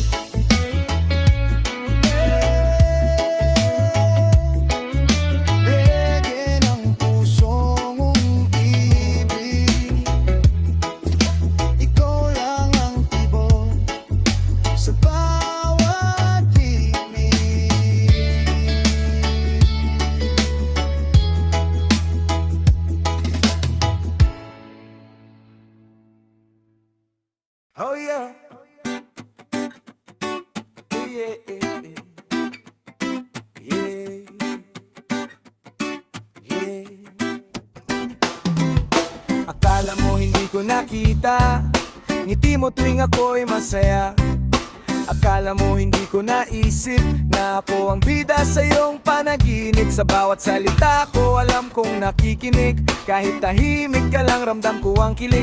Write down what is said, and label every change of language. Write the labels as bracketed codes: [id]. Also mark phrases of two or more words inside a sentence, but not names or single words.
[tl] Reggae ng pusong umibig, ikaw lang ang tibok sa bawat himig. [en] Oh yeah. Yeah, yeah, yeah. Yeah. [tl] Akala mo hindi ko nakita ngiti mo tuwing ako'y masaya. Akala mo hindi ko naisip na ako ang bida sa iyong panaginip. Sa bawat salita ko alam kong nakikinig, kahit tahimik ka lang ramdam ko ang kilig.